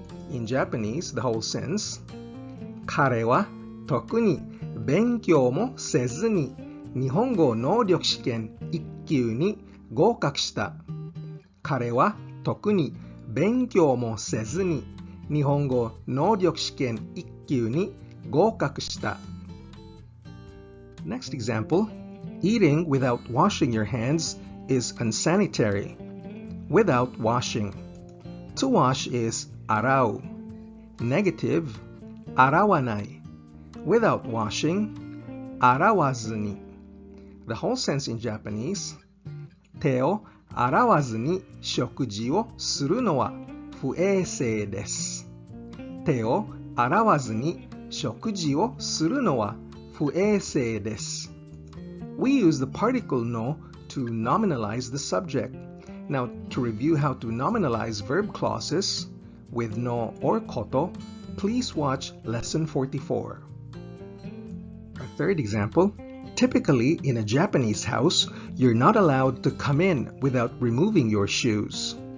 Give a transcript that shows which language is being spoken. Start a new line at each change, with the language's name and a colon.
English: In Japanese, the whole sentence,
Japanese: 彼は特に勉強もせずに日本語能力試験1級に合格した。彼は特に勉強もせずに日本語能力試験1級に合格した。
English: Next example, eating without washing your hands is unsanitary. Without washing. To wash is arau. Negative, arawanai. Without washing, arawazuni. The whole sense in Japanese,
Japanese: 手を洗わずに食事をするのは不衛生です。手を洗わずに食事をするのは不衛生です。
English: We use the particle no to nominalize the subject. Now, to review how to nominalize verb clauses with no or koto, please watch lesson 44. Our third example, typically in a Japanese house, you're not allowed to come in without removing your shoes.